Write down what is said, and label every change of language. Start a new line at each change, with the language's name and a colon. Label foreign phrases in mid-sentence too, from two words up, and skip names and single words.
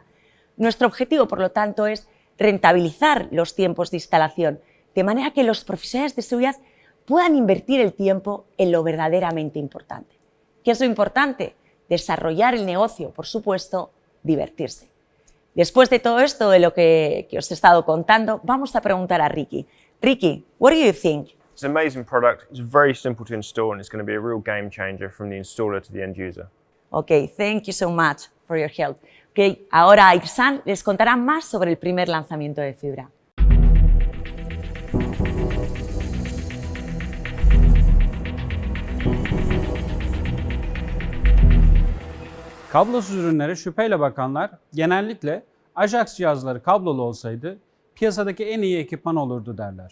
Spanish: Nuestro objetivo, por lo tanto, es rentabilizar los tiempos de instalación, de manera que los profesionales de seguridad puedan invertir el tiempo en lo verdaderamente importante, ¿Qué es lo importante? Desarrollar el negocio, por supuesto, divertirse. Después de todo esto, de lo que os he estado contando, vamos a preguntar a Ricky. Ricky,
English: what do you think? It's an amazing product. It's very simple to install and it's going to be a real game changer from the installer to the end user. Okay, thank you so much for your help.
Spanish: Okay, ahora Iksan les contará más sobre el primer lanzamiento de fibra.
Turkish: Kablosuz ürünlere şüpheyle bakanlar genellikle Ajax cihazları kablolu olsaydı piyasadaki en iyi ekipman olurdu derler.